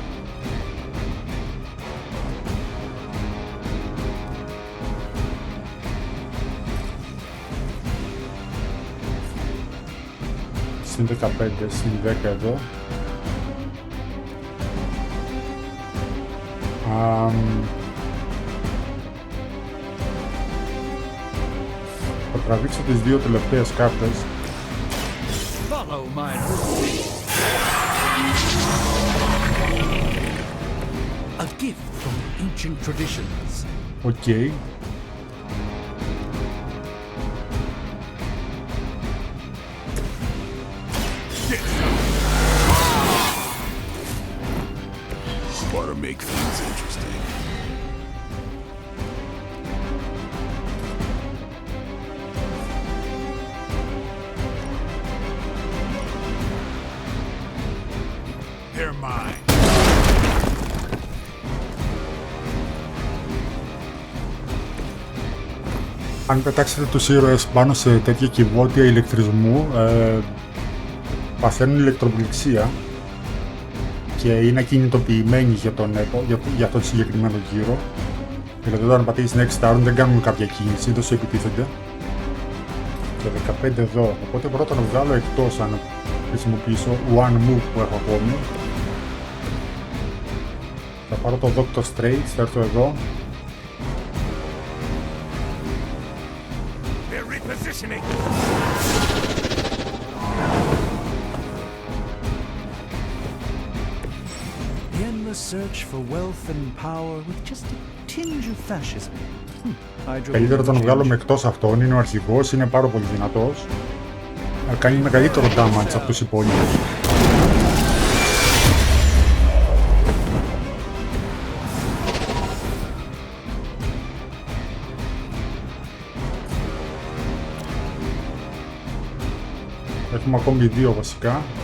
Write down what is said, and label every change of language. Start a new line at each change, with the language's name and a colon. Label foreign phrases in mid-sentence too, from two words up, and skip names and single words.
Greek: Συν 15, συν 10 εδώ. Θα τραβήξω τις δύο τελευταίες κάρτες.
English: Follow my a gift from ancient traditions.
Greek: Οκ.
English: Ought to make things interesting. They're mine.
Greek: Αν πετάξετε τους ήρωες πάνω σε τέτοια κυβότια ηλεκτρισμού, παθαίνουν ηλεκτροπληξία και είναι ακινητοποιημένοι για τον συγκεκριμένο γύρο. Δηλαδή όταν πατήσεις
English: next turn
Greek: δεν κάνουν κάποια κίνηση, δεν σου επιτίθενται. Και 15 εδώ, οπότε πρώτα να βγάλω εκτός αν χρησιμοποιήσω
English: one move
Greek: που έχω ακόμη. Θα πάρω το Doctor Strange, θα έρθω εδώ. The endless search for wealth and power with just a tinge of fascism. Καλύτερα τον βγάλουμε εκτός αυτόν, είναι ο αρχηγός, είναι πάρα πολύ δυνατός. Κάνει μεγαλύτερο damage από τους υπόλοιπους. Έχουμε ακόμη δύο βασικά.